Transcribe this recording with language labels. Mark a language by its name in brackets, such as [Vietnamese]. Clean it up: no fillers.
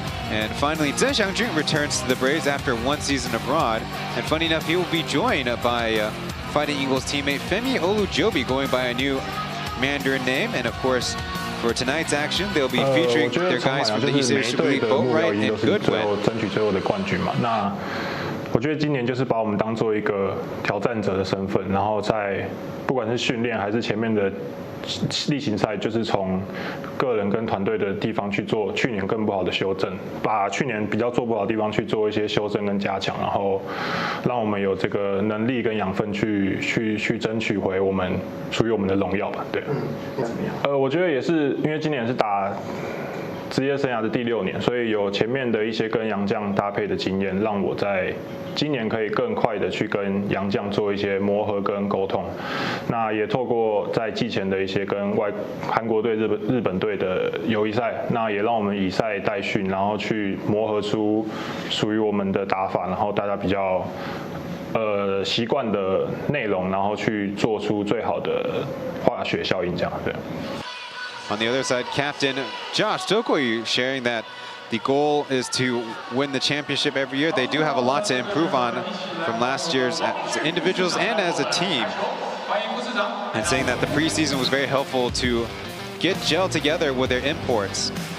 [English] And finally, Zheng Xiangjun returns to the Braves after 1 season abroad. And funny enough, he will be joined by Fighting Eagles teammate Femi Olujobi, going by a new Mandarin name. And of course, for tonight's action, they'll be featuring their guys from the East Asia Super League, Boatwright and Goodwin. [Chinese] 争取最后的冠军嘛。那我觉得今年就是把我们当做一个挑战者的身份，然后在不管是训练还是前面的例行赛，就是从个人跟团队的地方去做去年更不好的修正，把去年比较做不好的地方去做一些修正跟加强，然后让我们有这个能力跟养分去争取回我们属于我们的荣耀吧。对，我觉得也是因为今年是打职业生涯的第6年，所以有前面的一些跟洋将搭配的经验，让我在今年可以更快的去跟洋将做一些磨合跟沟通。那也透过在季前的一些跟韩国队、日本队的友谊赛，那也让我们以赛代训，然后去磨合出属于我们的打法，然后大家比较习惯的内容，然后去做出最好的化学效应，这样对。 [English] On the other side, Captain Josh Tokoyu sharing that the goal is to win the championship every year. They do have a lot to improve on from last year's as individuals and as a team. And saying that the preseason was very helpful to get gel together with their imports.